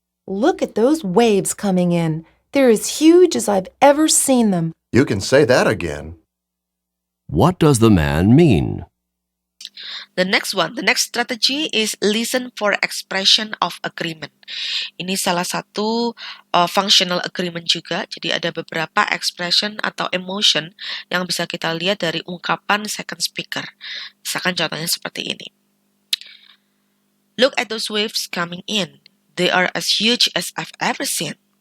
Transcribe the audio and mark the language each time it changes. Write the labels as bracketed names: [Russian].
[English] Look at those waves coming in. They're as huge as I've ever seen them. You can say that again. What does the man mean? The next strategy is listen for expression of agreement. [Indonesian] Ini salah satu functional agreement juga. Jadi ada beberapa expression atau emotion yang bisa kita lihat dari ungkapan second speaker. Misalkan contohnya seperti ini. [English] Look at those waves coming in. They are as huge as I've ever seen.